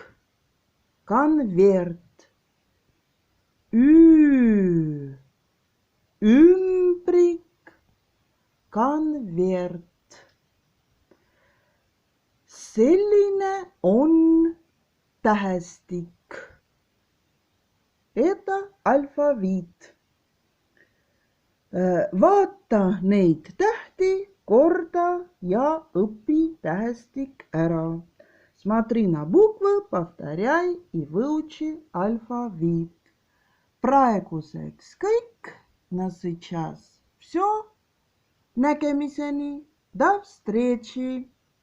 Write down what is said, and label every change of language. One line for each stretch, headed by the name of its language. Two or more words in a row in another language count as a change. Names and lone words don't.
Russian: Конверт. Ümbrik. Конверт.
Estonian: Selline on tähestik.
Russian: Это алфавит.
Estonian: Vaata neid tähti, korda ja õpi tähestik ära.
Russian: Смотри на буквы, повторяй и выучи алфавит.
Estonian: Praeguseks kõik.
Russian: На сейчас все.
Estonian: Nägemiseni.
Russian: До встречи.